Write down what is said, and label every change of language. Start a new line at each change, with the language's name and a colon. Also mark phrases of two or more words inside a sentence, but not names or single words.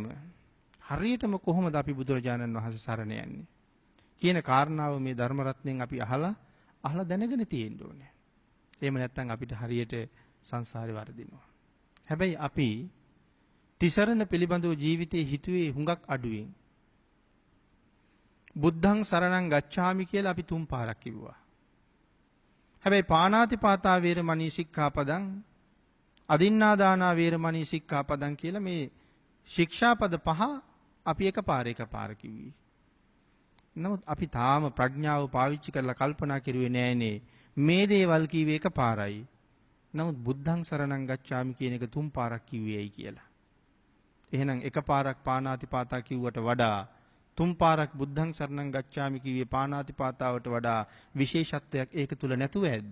Sinhala: හරියටම කොහොමද අපි බුදුරජාණන් වහන්සේ සරණ යන්නේ කියන කාරණාව මේ ධර්ම රත්නයෙන් අපි අහලා දැනගෙන තියෙන්න ඕනේ. එහෙම නැත්නම් අපිට හරියට සංසාරේ වර්ධිනවා. හැබැයි අපි තිසරණ පිළිබඳව ජීවිතේ හිතුවේ හුඟක් අඩුවෙන්.
Pali: බුද්ධං සරණං ගච්ඡාමි
Sinhala: කියලා අපි 3 පාරක් කිව්වා. හැබැයි
Pali: පාණාතිපාතා වේරමණී සික්ඛාපදං අදින්නා දානා වේරමණී සික්ඛාපදං
Sinhala: කියලා මේ ශික්ෂාපද 5 අපි එක පාර කිව්වේ. නමුත් අපි තාම ප්‍රඥාව පාවිච්චි කරලා කල්පනා කරුවේ නෑනේ මේ දේවල් කිව්වේ එක පාරයි. නමුත්
Pali: බුද්ධං සරණං ගච්ඡාමි
Sinhala: කියන එක 3 පාරක් කිව්වේයි කියලා. එහෙනම් එක පාරක් පාණාතිපාතා කිව්වට වඩා 3 පාරක්
Pali: බුද්ධං සරණං ගච්ඡාමි
Sinhala: කිව්වේ පාණාතිපාතාවට වඩා විශේෂත්වයක් ඒක තුල නැතුව ඇද්ද?